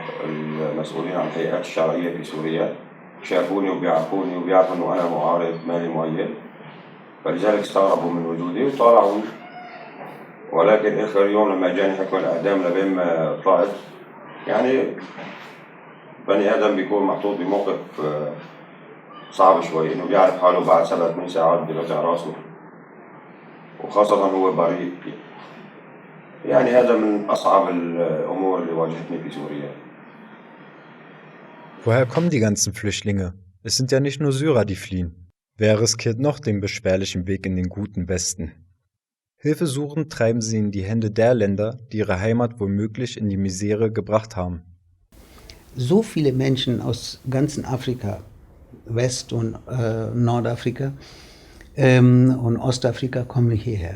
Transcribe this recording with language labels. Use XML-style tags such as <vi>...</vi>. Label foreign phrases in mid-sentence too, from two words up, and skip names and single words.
<ar>المسؤولين عن الهيئات الشرعية في سوريا شافوني وبيعرفوني وبيعرفوا انه انا معارض مالي مؤيد فلذلك استغربوا من وجودي وطلعوا ولكن اخر يوم لما جاني حكم الإعدام لبين ما طلعت يعني بني آدم بيكون محطوط بموقف صعب شوي إنه بيعرف حاله بعد 7-8 ساعات بيرجع راسه وخاصة هو بريء. يعني هذا من أصعب الأمور اللي واجهتني في سوريا.</ar> <de>Woher kommen die ganzen Flüchtlinge? Es sind ja nicht nur Syrer, die fliehen. Wer riskiert noch den beschwerlichen Weg in den guten Westen? Hilfesuchend treiben sie in die Hände der Länder, die ihre Heimat womöglich in die Misere gebracht haben. So viele Menschen aus ganzen Afrika, West- und Nordafrika und Ostafrika kommen hierher.</de>